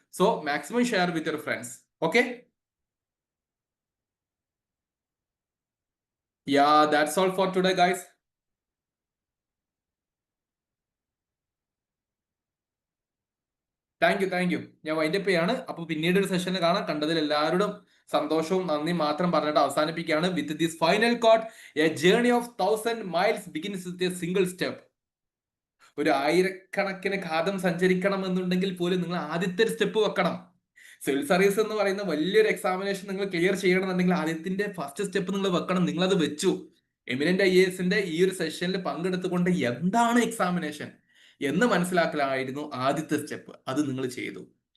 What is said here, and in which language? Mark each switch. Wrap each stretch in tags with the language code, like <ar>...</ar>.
<en>So maximum share with your friends. Okay, that's all for today guys. Thank you.</en> <ml>ഞാൻ wind up ചെയ്യാണ്. അപ്പൊ പിന്നീട് ഒരു സെഷനിൽ കാണാം. കണ്ടതിൽ എല്ലാവരോടും സന്തോഷവും നന്ദി മാത്രം പറഞ്ഞിട്ട് അവസാനിപ്പിക്കുകയാണ്</ml> <en>With this final quote. A journey of 1000 miles begins with a single step.</en> <ml>ഒരു 1000കണക്കിന് ഘാതം സഞ്ചരിക്കണം എന്നുണ്ടെങ്കിൽ പോലും നിങ്ങൾ ആദ്യത്തെ സ്റ്റെപ്പ് വെക്കണം. സിവിൽ സർവീസ് എന്ന് പറയുന്ന വലിയൊരു എക്സാമിനേഷൻ നിങ്ങൾ ക്ലിയർ ചെയ്യണമെന്നുണ്ടെങ്കിൽ ആദ്യത്തിന്റെ ഫസ്റ്റ് സ്റ്റെപ്പ് നിങ്ങൾ വെക്കണം. നിങ്ങൾ അത് വെച്ചു. എമിനന്റ് IASന്റെ ഈ ഒരു സെഷനിൽ പങ്കെടുത്തുകൊണ്ട് എന്താണ് എക്സാമിനേഷൻ എന്ന് മനസ്സിലാക്കലായിരുന്നു ആദ്യത്തെ സ്റ്റെപ്പ്. അത് നിങ്ങൾ ചെയ്തു.</ml>